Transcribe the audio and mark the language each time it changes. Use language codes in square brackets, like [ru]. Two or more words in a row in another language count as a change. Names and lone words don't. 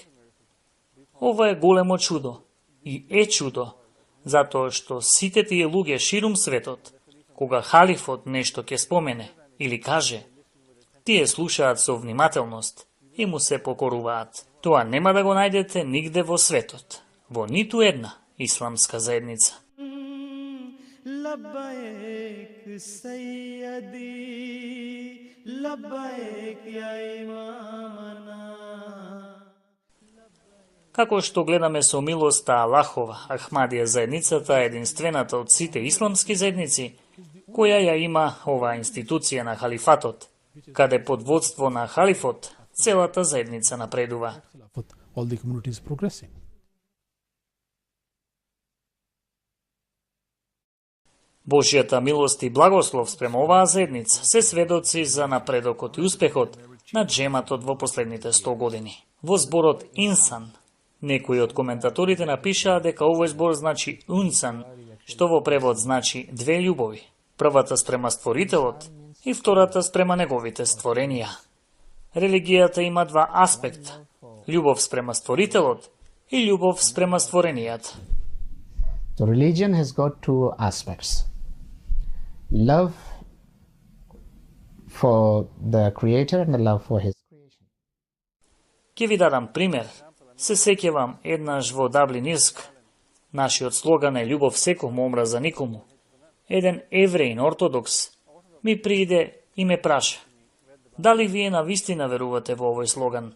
[mk] Ова е големо чудо и е чудо, затоа што сите тие луѓе ширум светот, кога халифот нешто ќе спомене или каже, тие слушаат со внимателност и му се покоруваат. Тоа нема да го најдете нигде во светот, во ниту една исламска заедница. [ar] لبيك سيدي، لبيك يا إمامنا. [mk] Како што гледаме со милоста Аллахова, Ахмадија заедницата е единствената од сите исламски заедници, која ја има оваа институција на халифатот, каде под водство на халифот целата заедница напредува. [en] All the communities progressing. [mk] Божјата милост и благослов спрема оваа заедница се сведоци за напредокот и успехот на джематот во последните 100 години. Во зборот инсан, некои од коментаторите напишаа дека овој збор значи унсан, што во превод значи две љубови. Првата спрема Створителот и втората спрема неговите створенија. Религијата има два аспекта: љубов спрема Створителот и љубов спрема створенијата. [en] So religion has got two aspects. Love for the Creator and the love for His creation. [mk] Ќе ви дадам пример. Се сеќавам еднаш во Даблин, Ирска. Нашиот слоган е љубов секому, омраза никому. Еден евреин ортодокс ми прииде и ме праша: дали вие навистина верувате во овој слоган?